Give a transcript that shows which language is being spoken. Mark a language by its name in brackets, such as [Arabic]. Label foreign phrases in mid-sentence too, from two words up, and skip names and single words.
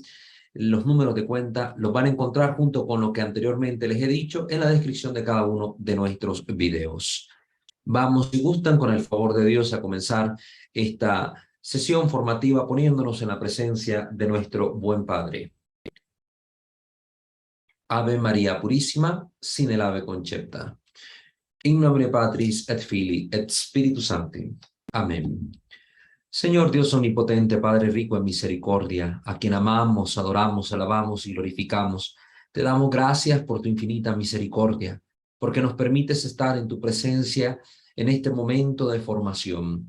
[Spanish] Los números de cuenta los van a encontrar junto con lo que anteriormente les he dicho en la descripción de cada uno de nuestros videos. Vamos, si gustan, con el favor de Dios, a comenzar esta sesión formativa poniéndonos en la presencia de nuestro buen Padre. Ave María Purísima, sin el ave concepta. [Latin] In nomine Patris et Filii et Spiritus Sancti. [Spanish] Amén. Señor Dios omnipotente, Padre rico en misericordia, a quien amamos, adoramos, alabamos y glorificamos, te damos gracias por tu infinita misericordia, porque nos permites estar en tu presencia en este momento de formación.